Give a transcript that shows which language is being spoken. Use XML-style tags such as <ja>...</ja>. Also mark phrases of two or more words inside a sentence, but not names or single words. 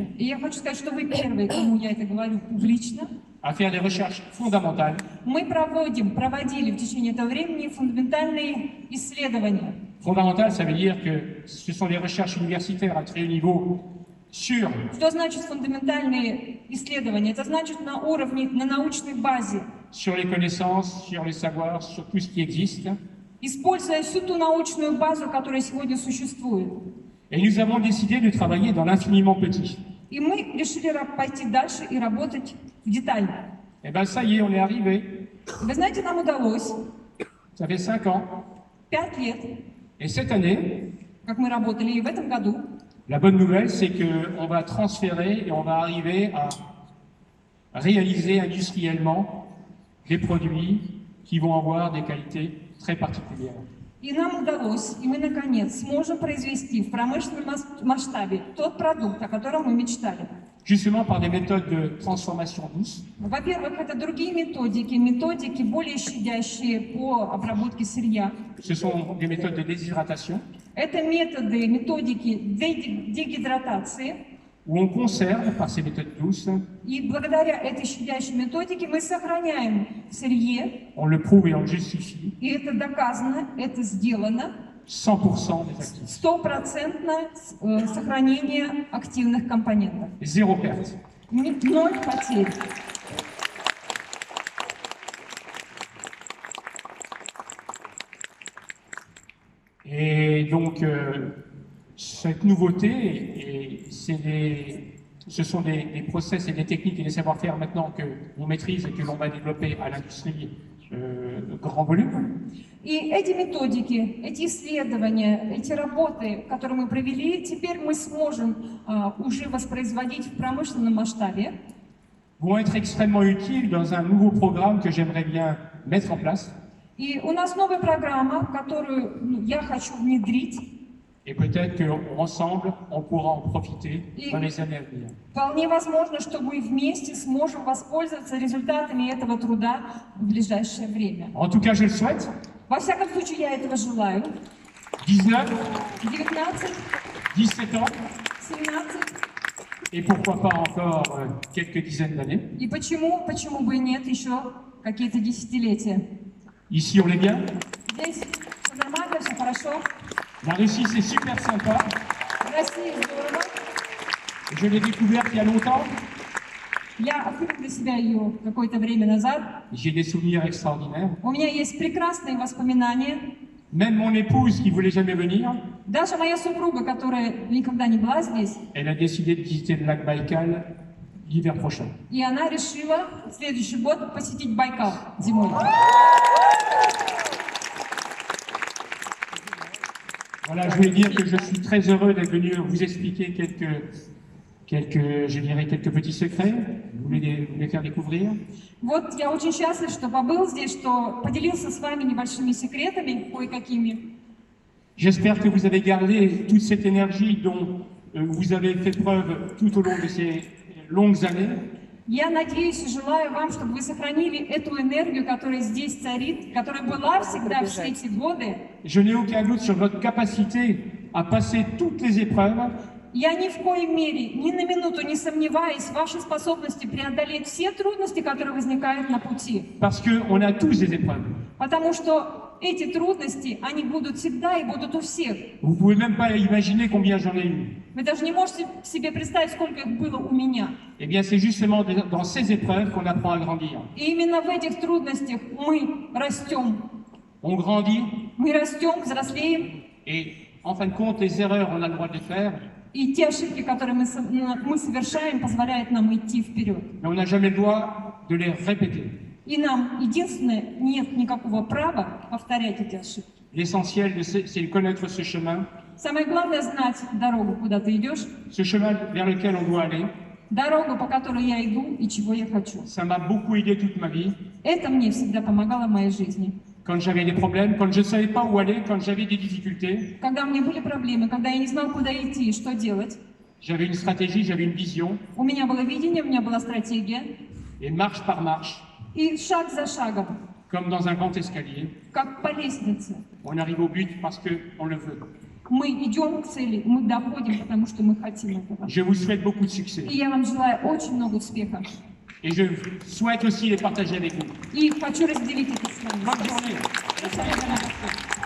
<ru>и я хочу сказать, что вы первые, кому я это говорю публично,</ru> <fr>à faire des recherches fondamentales</fr> <ru>мы проводили в течение этого времени фундаментальные исследования.</ru> <fr>Fondamental, ça veut dire que ce sont des recherches universitaires à très haut niveau sur</fr> <ru>Что значит фундаментальные исследования? Это значит на уровне, на научной базе,</ru> <fr>les connaissances, sur les savoirs, sur tout ce qui existe.</fr> <ru>используя всю ту научную базу, которая сегодня существует.</ru> <fr>Et nous avons décidé de travailler dans l'infiniment petit.</fr> <ru>И мы решили пойти дальше и работать в детально.</ru> <fr>Eh bien, ça y est, on est arrivé.</fr> <ru>Вы знаете, нам удалось</ru> <fr>Ça fait 5 ans.</fr> <ru>5 лет,</ru> <fr>Et cette année,</fr> <ru>как мы работали, и в этом году</ru> <fr>la bonne nouvelle, c'est qu'on va transférer et on va arriver à réaliser industriellement des produits qui vont avoir des qualités très particulières.</fr> <ru>и нам удалось, и мы, наконец, сможем произвести в промышленном масштабе тот продукт, о котором мы мечтали.</ru> <fr>Justement par des méthodes de transformation douce,</fr> <ru>Во-первых, это другие методики более щадящие по обработке сырья.</ru> <fr>ce sont des méthodes de déshydratation,</fr> <ru>Это методики дегидратации.</ru> <fr>où on conserve par ces méthodes douces,</fr> <ru>И благодаря этой щадящей методике мы сохраняем сырье,</ru> <fr>on le prouve et on le justifie,</fr> <ru>и это доказано, это сделано,</ru> <fr>100% des actifs.</fr> <ru>стопроцентное сохранение активных компонентов.</ru> <fr>Zéro perte.</fr> <ru>Ноль потерь.</ru> <fr>Et donc, cette nouveauté, ce sont des process et des techniques et des savoir-faire maintenant qu'on maîtrise et que l'on va développer à l'industrie grand volume.</fr> <ru>И эти методики, эти исследования, эти работы, которые мы провели, теперь мы сможем уже воспроизводить в промышленном масштабе.</ru> <fr>Vont être extrêmement utiles dans un nouveau programme que j'aimerais bien mettre en place.</fr> <ru>И у нас новая программа, которую я хочу внедрить.</ru> <fr>Et peut-être qu'ensemble, on pourra en profiter dans les années à venir.</fr> <ru>Вполне возможно, что мы вместе сможем воспользоваться результатами этого труда в ближайшее время.</ru> <fr>En tout cas, je le souhaite.</fr> <ru>Во всяком случае, я этого желаю.</ru> <fr>19,</fr> <ru>19,</ru> <fr>17 ans,</fr> <ru>17.</ru> <fr>et pourquoi pas encore quelques dizaines d'années.</fr> <ru>И почему бы и нет, еще какие-то десятилетия.</ru> <fr>Ici, on est bien.</fr> <ru>Здесь все нормально, все хорошо.</ru> <fr>La Russie, c'est super sympa.</fr> <ru>В России здорово.</ru> <fr>Je l'ai découverte il y a longtemps.</fr> <ru>Я открыла для себя ее какое-то время назад.</ru> <fr>J'ai des souvenirs extraordinaires.</fr> <ru>У меня есть прекрасные воспоминания.</ru> <fr>Même mon épouse, qui voulait jamais venir,</fr> <ru>Даже моя супруга, которая никогда не была здесь,</ru> <fr>elle a décidé de visiter le lac Baïkal l'hiver prochain.</fr> <ru>и она решила в следующий год посетить Байкал зимой.</ru> <fr>Voilà, je voulais dire que je suis très heureux d'être venu vous expliquer quelques petits secrets. Vous les faire découvrir.</fr> <ru>Вот я очень счастлив, что побыл здесь, что поделился с вами небольшими секретами, кое-какими.</ru> <fr>J'espère que vous avez gardé toute cette énergie dont vous avez fait preuve tout au long de ces longues années.</fr> <ru>Я надеюсь и желаю вам, чтобы вы сохранили эту энергию, которая здесь царит, которая была всегда все эти годы.</ru> <fr>Je n'ai aucun doute sur votre capacité à passer toutes les épreuves.</fr> <ru>Я ни в коей мере, ни на минуту не сомневаюсь в вашей способности преодолеть все трудности, которые возникают на пути.</ru> <fr>Parce qu'on a tous des épreuves.</fr> <ru>Потому что эти трудности, они будут всегда и будут у всех.</ru> <fr>Vous pouvez même pas imaginer combien j'en ai eu.</fr> <ru>Вы даже не можете себе представить, сколько их было у меня.</ru> <fr>Eh bien, c'est justement dans ces épreuves qu'on apprend à grandir.</fr> <ru>И именно в этих трудностях мы растем.</ru> <fr>On grandit</fr> <ru>Мы растем, взрослеем.</ru> <fr>et, en fin de compte, les erreurs, on a le droit de les faire,</fr> <ru>И те ошибки, которые мы совершаем, позволяют нам идти вперед.</ru> <fr>mais on n'a jamais le droit de les répéter.</fr> <ru>И нам, единственное, нет никакого права повторять эти ошибки.</ru> <fr>L'essentiel, c'est de connaître ce chemin</fr> <ru>Самое главное знать дорогу, куда ты идешь,</ru> <fr>ce chemin vers lequel on doit aller.</fr> <ru>дорогу, по которой я иду и чего я хочу.</ru> <fr>Ça m'a beaucoup aidé toute ma vie.</fr> <ru>Это мне всегда помогало в моей жизни.</ru> <fr>Quand j'avais des problèmes, quand je ne savais pas où aller, quand j'avais des difficultés,</fr> <ru>Когда у меня были проблемы, когда я не знал, куда идти и что делать,</ru> <fr>j'avais une stratégie, j'avais une vision.</fr> <ru>у меня было видение, у меня была стратегия.</ru> <fr>Et marche par marche,</fr> <ru>И шаг за шагом,</ru> <fr>comme dans un grand escalier,</fr> <ru>как по лестнице,</ru> <fr>on arrive au but parce qu'on le veut.</fr> <ru>мы идем к цели, мы доходим, потому что мы хотим этого.</ru> <fr>Je vous souhaite beaucoup de succès.</fr> <ru>И я вам желаю очень много успеха.</ru> <fr>Et je souhaite aussi les partager avec vous.</fr> <ru>И хочу разделить это с вами.</ru> <fr>Bonne journée.</fr> <ru>Спасибо за</ru>